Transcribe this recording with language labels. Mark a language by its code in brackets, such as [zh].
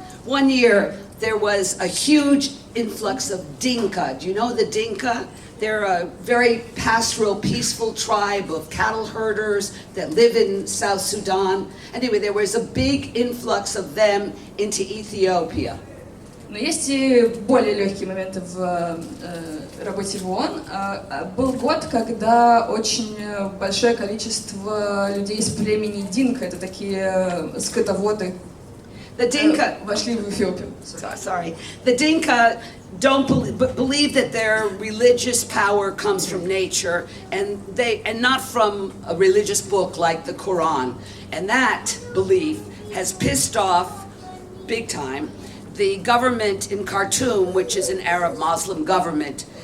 [en] One year, there was a huge influx of Dinka. Do you know the Dinka? They're a very pastoral, peaceful tribe of cattle herders that live in South Sudan. Anyway, there was a big influx of them into Ethiopia. [ru] Но есть и более легкие моменты в работе в ООН. Был год, когда очень большое количество людей из племени Динка, это такие скотоводы, вошли в Эфиопию. [en] Sorry. The Dinka don't believe that their religious power comes from nature and not from a religious book like the Quran. And that belief has pissed off big time the government in Khartoum, which is an Arab Muslim government.